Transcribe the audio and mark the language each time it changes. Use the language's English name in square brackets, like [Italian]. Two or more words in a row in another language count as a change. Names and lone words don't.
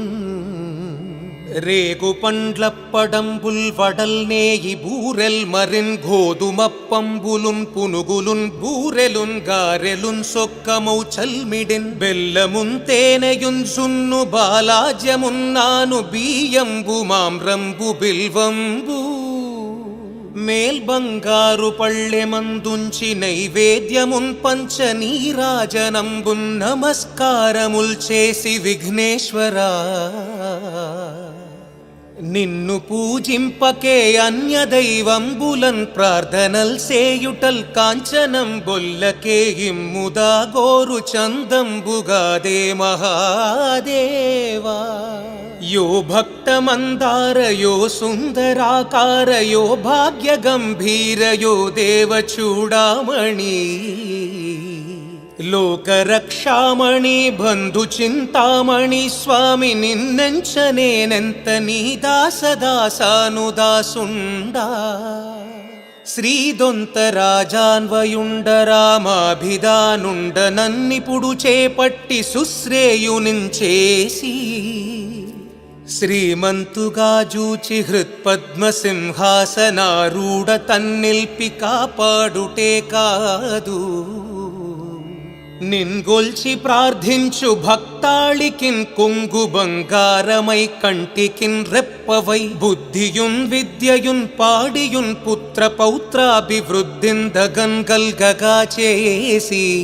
[Telugu] రేగు పండ్ల పడంబుల్ వడల్ నేయి బూరెల్ మరిన్ గోధుమప్పంబులున్ పునుగులున్ బూరెలున్ గారెలున్ సొక్కమౌ చల్మిడిన్ బెల్లమున్ తేనెయున్ సున్ను బాలాజ్యమున్నాను బియ్యంబు మామ్రంబు బిల్వంబు మేల్ బంగారు పళ్ళెమందుంచి నైవేద్యమున్ పంచ నీరాజనంబున్ నమస్కారముల్ చేసి విఘ్నేశ్వరా నిన్ను పూజింపకే అన్య దైవంబులన్ ప్రార్థనల్ సేయుటల్ కాంచనం బొల్లకే ఇమ్ముదా గోరు చందంబుగాదే మహాదేవా యో భక్తమందార యో సుందరాకార యో భాగ్యగంభీర యో దేవచూడామణి లోకరక్షామణి బంధుచింతామణి స్వామి నిన్నెంచనేనెంత నీ దాసదాసానుదాసుండా శ్రీదొంత రాజాన్వయుండ రామాభిధానుండ నన్నిపుడు చేపట్టి సుశ్రేయునించేసి శ్రీమంతుగా జూచి హృత్పద్మసింహాసనారూఢ తన్నిల్పి కాపాడుటే కాదు నిన్గొల్చి ప్రార్థించు భక్తాళికిన్ కొంగు బంగారమై కంటికిన్ రెప్పవై బుద్ధియున్ విద్యయున్ పాడియున్ పుత్ర పౌత్రాభివృద్ధిందగన్ గల్గగా చేసి